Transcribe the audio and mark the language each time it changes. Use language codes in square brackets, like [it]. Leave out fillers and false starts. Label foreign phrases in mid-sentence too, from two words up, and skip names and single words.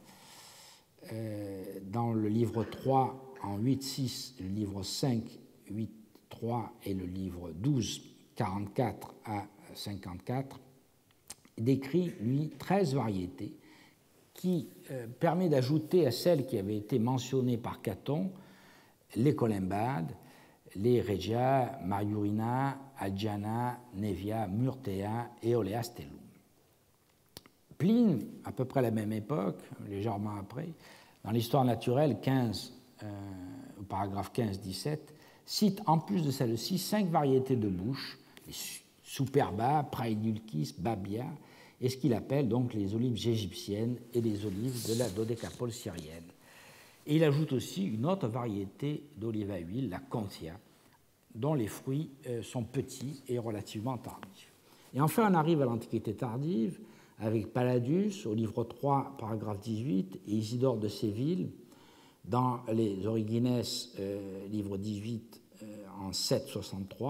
[fr] dans le livre 3, en 8-6, le livre 5, 8-3 et le livre 12, 44 à 54, décrit, lui, 13 variétés qui permet d'ajouter à celles qui avaient été mentionnées par Caton les colimbades, les regia, mariurina, agiana, nevia, murtea et oleastellum. Pline, à peu près à la même époque, légèrement après, dans l'Histoire naturelle 15, au paragraphe 15-17, cite en plus de celles-ci 5 variétés de bouche, les superba, praedulcis, babia, et ce qu'il appelle donc les olives égyptiennes et les olives de la dodécapole syrienne. Et il ajoute aussi une autre variété d'olive à huile, la contia, dont les fruits sont petits et relativement tardifs. Et enfin, on arrive à l'Antiquité tardive, avec Palladius, au livre 3, paragraphe 18, et Isidore de Séville, dans les Origines, livre 18, en 763.